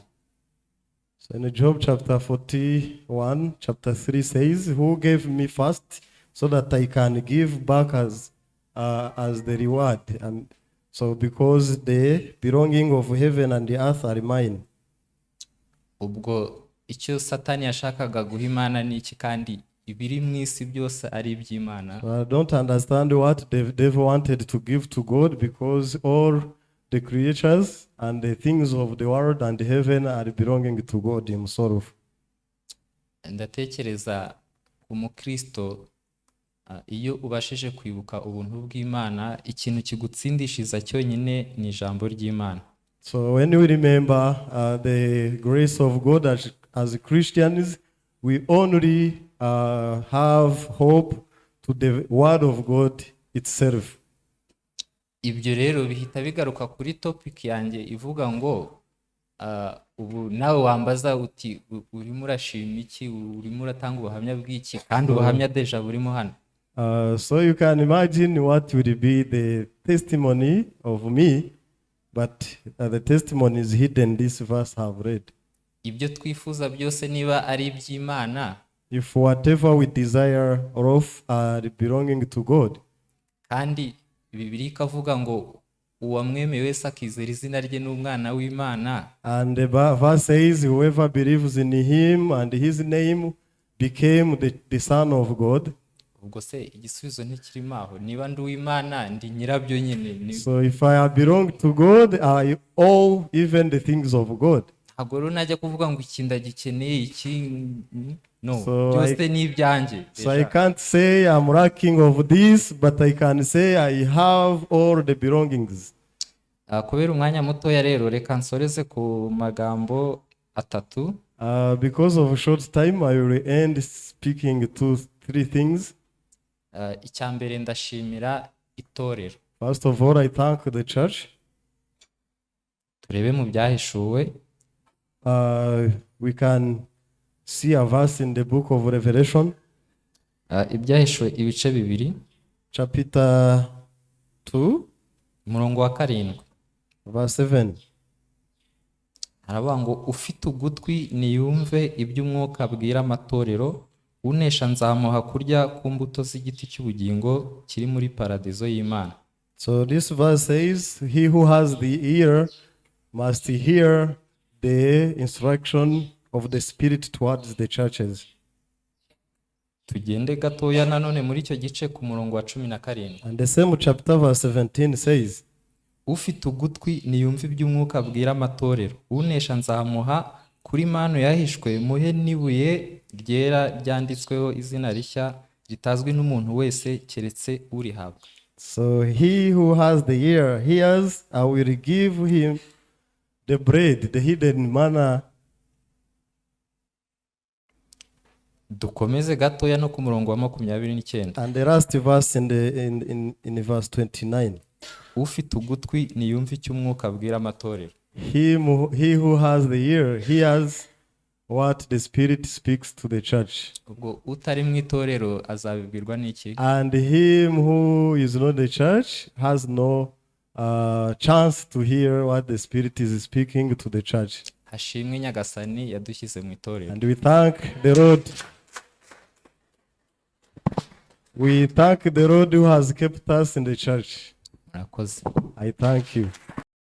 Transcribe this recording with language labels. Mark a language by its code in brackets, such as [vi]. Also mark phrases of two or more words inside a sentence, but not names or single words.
[en] So in Job chapter 41, chapter 3 says, who gave me first so that I can give back as the reward? And so because the belonging of heaven and the earth are mine. [rw] Ubwo icyo satani yashakaga guha imana ni iki kandi ibiri mu isi byose ari iby'imana. [en] So I don't understand what the devil wanted to give to God, because all the creatures and the things of the world and heaven are belonging to God himself. [rw] Ndatekereza umukristo iyo ubashije kwibuka ubuntu bw'Imana, ikintu kigutsindishiza cyonyine ni ijambo ry'Imana. [en] So when we remember the grace of God as Christians, we only have hope to the word of God itself. [rw] Ibyo rero bihita bigaruka kuri topic yanjye ivuga ngo ubu nawe wambaza uti urimo urashima iki, urimo uratanga ubuhamya bw'iki, kandi ubuhamya deja burimo hano. [en] So you can imagine what will be the testimony of me, but the testimony is hidden this verse have read. [rw] Ibyo twifuza byose niba ari iby'Imana, [en] If whatever we desire of are belonging to God, [rw] kandi Bibiliya ikavuga ngo uwamwemeye wese akizera izina rye n'umwana w'Imana, [en] and the verse says whoever believes in him and his name became the son of God. [rw] ubwo se igisubizo ntikirimo aho. Niba ndi uw'Imana ndi nyirabyo nyine. [en] So if I belong to God, I owe even the things of God. [rw] Ntabwo rero najya kuvuga ngo iki ndagikeneye iki, no, [en] So [rw] byose ni ibyanjye. [en] So I can't say I'm lacking of this, but I can say I have all the belongings. [rw] Kubera umwanya mutoya rero reka nsoreze ku magambo atatu. [en] Because of a short time, I will end speaking 2-3 things. [rw] Icya mbere ndashimira itorero. [en] First of all, I thank the church. [rw] Turebe mu byahishuwe. [en] We can see a verse in the book of Revelation. [rw] Ibyahishuwe ibice bibiri. [en] Chapter 2. [rw] Umurongo wa 7. [en] Verse 7. [rw] Haravuga ngo ufite ugutwi niyumve iby'umwuka abwira amatorero, unesha nzamuha kurya ku mbuto z'igiti cy'ubugingo kiri muri paradizo y'Imana. [en] So this verse says, he who has the ear must hear the instruction of the Spirit towards the churches. [rw] Tugende gatoya nanone muri icyo gice ku murongo wa 17. [en] And the same chapter verse 17 says, [rw] ufite ugutwi niyumve iby'umwuka abwira amatorero, unesha nzamuha kuri manu yahishwe muhe n'ibuye ryera ryanditsweho izina rishya ritazwi n'umuntu wese keretse urihabwa. [en] So he who has the ear hears, I will give him the bread, the hidden manna. [rw] Dukomeze gatoya no ku murongo wa 29. [en] And the last verse in verse 29. [rw] Ufite ugutwi niyumve icy'umwuka abwira amatorero. [en] He who has the ear hears what the Spirit speaks to the church. [rw] Ubwo utari mu itorero azabibwirwa n'iki? [en] And him who is not the church has no chance to hear what the Spirit is speaking to the church. [rw] Hashimwe Nyagasani yadushyize mu itorero. [en] And we thank the Lord. We thank the Lord who has kept us in the church. [rw] Murakoze. [en] I thank you.